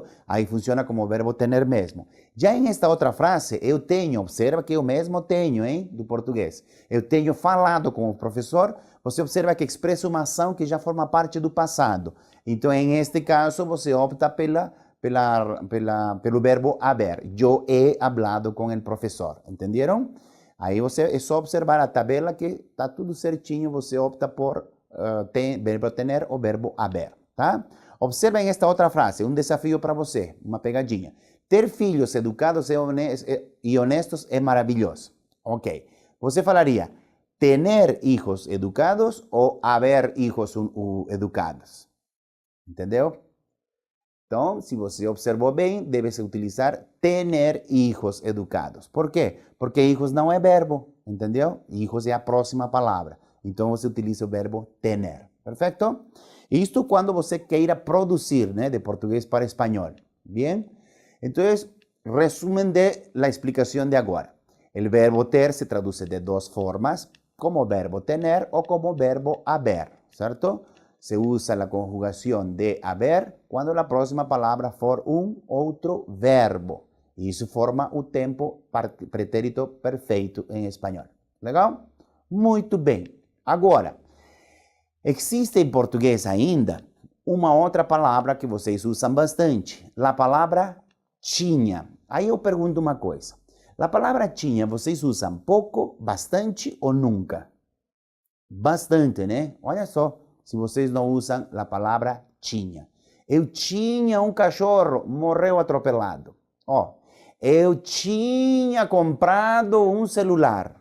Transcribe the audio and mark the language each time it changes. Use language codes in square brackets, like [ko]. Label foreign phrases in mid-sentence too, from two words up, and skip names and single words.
[pt] Aí funciona como verbo tener mesmo. Já em esta outra frase, eu tenho, observa que eu mesmo tenho, hein, do português. Eu tenho falado com o professor, você observa que expressa uma ação que já forma parte do passado. Então, em este caso, você opta pelo verbo haber. [es] Yo he hablado con el profesor. ¿Entendieron? [pt] Aí você é só observar a tabela que está tudo certinho. Você opta por verbo tener ou verbo haber. Tá? Observem esta outra frase. Um desafio para você. Uma pegadinha. Ter filhos educados e honestos é maravilhoso. Ok. Você falaria [es] tener hijos educados [pt] ou [es] haber hijos educados. [pt] Entendeu? Então, se você observou bem, deve-se utilizar [es] tener hijos educados. [pt] Por quê? Porque hijos não é verbo, entendeu? Hijos é a próxima palavra. Então, você utiliza o verbo tener. Perfeito? Isto quando você queira produzir, né, de português para espanhol. Bem? Então, [es] resumen de la [pt] explicação de agora. O verbo ter se traduz de duas formas, como verbo tener ou como verbo haber, certo? Se usa a conjugação de haber quando a próxima palavra for um outro verbo. Isso forma o tempo pretérito perfeito em espanhol. Legal? Muito bem. Agora, existe em português ainda uma outra palavra que vocês usam bastante. A palavra tinha. Aí eu pergunto uma coisa. [es] La palabra [pt] tinha, vocês usam pouco, bastante ou nunca? Bastante, né? Olha só, se vocês não usam a palavra tinha. Eu tinha um cachorro, morreu atropelado. Ó, eu tinha comprado um celular.